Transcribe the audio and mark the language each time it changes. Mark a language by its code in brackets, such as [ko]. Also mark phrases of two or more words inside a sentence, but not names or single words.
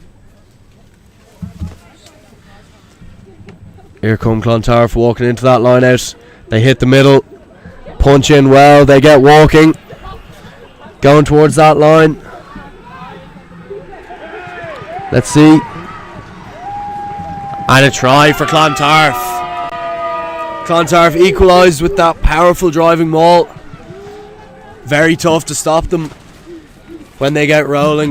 [en] Here come Clontarf walking into that line out. They hit the middle, punch in well, they get walking, going towards that line. Let's see. And a try for Clontarf. Clontarf equalised with that powerful driving maul. Very tough to stop them when they get rolling.